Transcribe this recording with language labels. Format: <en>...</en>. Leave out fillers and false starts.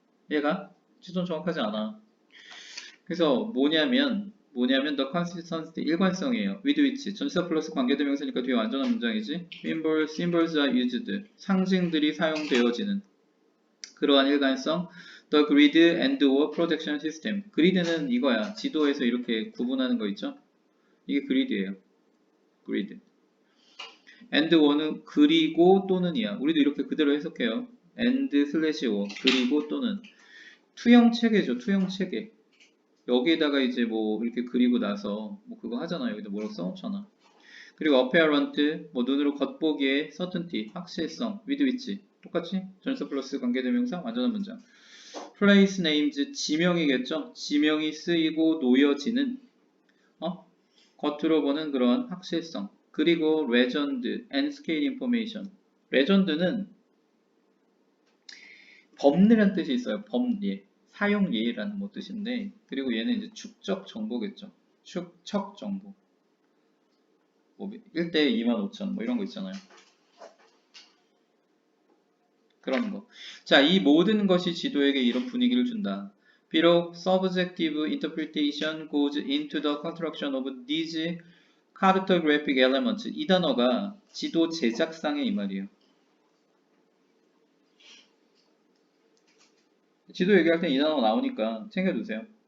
<ko>얘가 지도는 정확하지 않아. 그래서</ko> <en>the consistency</en> <ko>일관성이에요.</ko> <en>with which</en> <ko>전치사 플러스 관계대명사니까 뒤에 완전한 문장이지.</ko> <en>symbols are used</en> <ko>상징들이 사용되어지는 그러한 일관성.</ko> <en>the grid and or projection system</en> <ko>그리드는 이거야. 지도에서 이렇게 구분하는 거 있죠. 이게 그리드예요. 그리드. and or는 그리고 또는이야. 우리도 이렇게 그대로 해석해요.</ko> <en>and slash or</en> <ko>그리고 또는 투영 체계죠. 투영 체계. 여기에다가 이제 뭐 이렇게 그리고 나서 뭐 그거 하잖아. 여기다 뭐라고 써놓잖아. 그리고 apparent 뭐 눈으로 겉보기에 certainty 확실성</ko> <en>with which</en> <ko>똑같이 전치사 플러스 관계대명사 완전한 문장.</ko> <en>place names</en> <ko>지명이겠죠. 지명이 쓰이고 놓여지는 겉으로 보는 그런 확실성. 그리고</ko> <en>legend and scale information.</en> <ko>legend는 법리란 뜻이 있어요. 법리. 사용 예라는 뭐 뜻인데, 그리고 얘는 이제 축적 정보겠죠. 축척 정보. 뭐 1대 25,000 뭐 이런 거 있잖아요. 그런 거. 자, 이 모든 것이 지도에게 이런 분위기를 준다. 비록</ko> <en>subjective interpretation goes into the construction of these cartographic elements.</en> <ko>이 단어가 지도 제작상의 이 말이에요. 지도 얘기할 때 이 단어 나오니까 챙겨두세요.</ko>